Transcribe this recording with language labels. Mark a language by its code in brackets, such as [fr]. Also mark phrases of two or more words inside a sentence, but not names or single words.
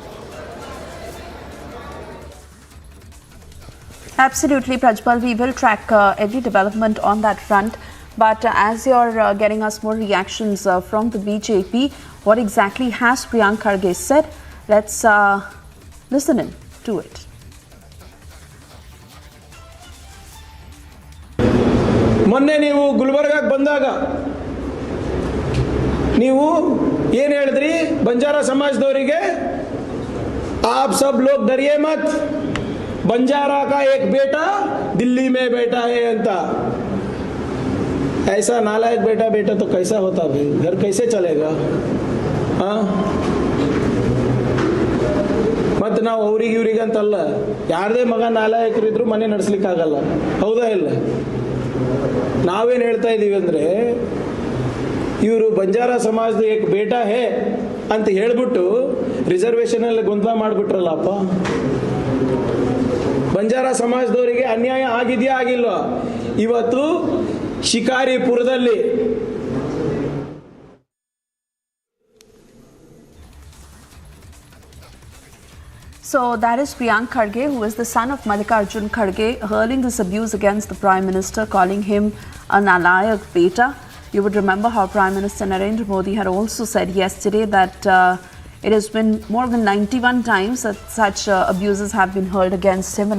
[en] Absolutely, Prajwal. We will track every development on that front. But as you're getting us more reactions from the BJP, what exactly has Priyank Kharge said? Let's listen in to it. [kn] ಮೊನ್ನೆ ನೀವು ಗುಲ್ಬರ್ಗಾಕ್ಕೆ ಬಂದಾಗ ನೀವು ಏನು ಹೇಳಿದ್ರಿ ಬಂಜಾರ ಸಮಾಜದವರಿಗೆ [hi] आप सब लोग डरिए मत बंजारा का एक बेटा दिल्ली में बैठा है अंता ऐसा नालायक बेटा तो कैसा होता भाई घर कैसे चलेगा हाँ [kn] ಮತ್ತು ನಾವು ಅವ್ರಿಗೆ ಇವ್ರಿಗಂತಲ್ಲ, ಯಾರದೇ ಮಗ ನಾಲಾಯಕರಿದ್ರು ಮನೆ ನಡೆಸ್ಲಿಕ್ಕಾಗಲ್ಲ. ಹೌದಾ ಇಲ್ಲ? ನಾವೇನು ಹೇಳ್ತಾ ಇದ್ದೀವಿ ಅಂದರೆ, ಇವರು ಬಂಜಾರ ಸಮಾಜದ [hi] एक बेटा है [kn] ಅಂತ ಹೇಳ್ಬಿಟ್ಟು ರಿಸರ್ವೇಷನಲ್ಲಿ ಗೊಂದಲ ಮಾಡಿಬಿಟ್ರಲ್ಲಪ್ಪ. ಬಂಜಾರ ಸಮಾಜದವರಿಗೆ ಅನ್ಯಾಯ ಆಗಿದೆಯಾ ಆಗಿಲ್ವಾ? ಇವತ್ತು ಶಿಕಾರಿಪುರದಲ್ಲಿ [en] So that is Priyank Kharge, who is the son of Mallikarjun Kharge, hurling this abuse against the Prime Minister, calling him a [hi] नालायक बेटा. [en] You would remember how Prime Minister Narendra Modi had also said yesterday that it has been more than 91 times that such abuses have been hurled against him.